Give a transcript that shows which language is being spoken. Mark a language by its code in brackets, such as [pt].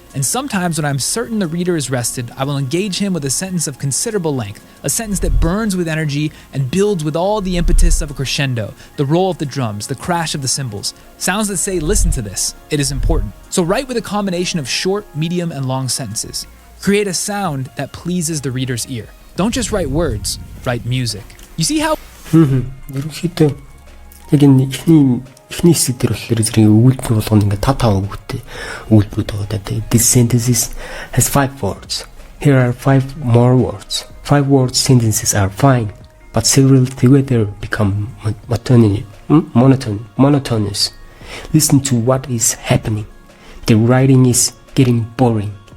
[en] And sometimes when I'm certain the reader is rested, I will engage him with a sentence of considerable length, a sentence that burns with energy and builds with all the impetus of a crescendo, the roll of the drums, the crash of the cymbals, sounds that say, listen to this, it is important. So write with a combination of short, medium, and long sentences. Create a sound that pleases the reader's ear. Don't just write words, write music. You see how... [mn] ерөнхийдөө яг энэ эхний хэсэг дээр болохоор зэрэг өгүүлбэр болгоно ингээд 5 өгүүлбэртэй өгүүлбэрүүд байгаа даа. [en] This sentence has 5 words. Here are 5 more words. 5 word sentences are fine, but several together become monotonous. Listen to what is happening. The writing is getting boring.